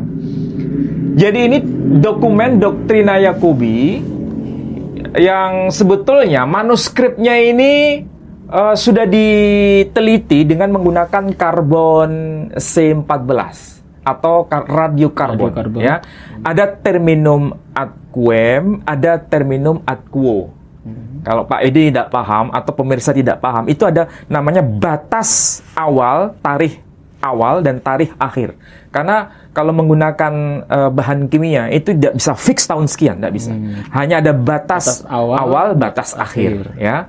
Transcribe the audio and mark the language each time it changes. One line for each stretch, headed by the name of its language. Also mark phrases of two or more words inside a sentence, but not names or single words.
Indonesian: Jadi ini dokumen Doktrina Yakubi yang sebetulnya manuskripnya ini sudah diteliti dengan menggunakan karbon C14 atau radiokarbon. Ya.
Latin: Ada terminum aquem, ada terminum aquo.
Indonesian: Kalau Pak Edi tidak paham atau pemirsa tidak paham, itu ada namanya batas awal, tarikh awal dan tarikh akhir. Karena kalau menggunakan bahan kimia itu tidak bisa fix tahun sekian, tidak bisa. Hanya ada batas awal, batas akhir, ya.